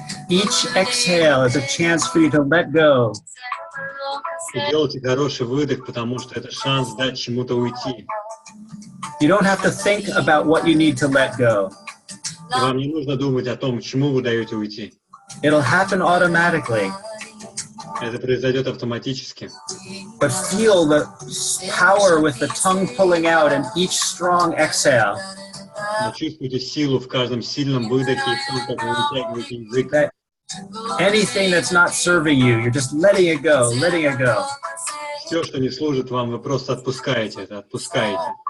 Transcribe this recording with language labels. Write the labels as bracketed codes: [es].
[en] Each exhale is a chance for you to let go. [ru] И делайте хороший выдох, потому что это шанс дать чему-то уйти. [en] You don't have to think about what you need to let go. [ru] И вам не нужно думать о том, чему вы даете уйти. [en] It'll happen automatically. [ru] Это произойдет автоматически. [en] But feel the power with the tongue pulling out and each strong exhale. [ru] Но чувствуйте силу в каждом сильном выдохе и в том, как вы вытягиваете язык. [en] That anything that's not serving you, you're just letting it go, letting it go. [ru] Все, что не служит вам, вы просто отпускаете это, отпускаете.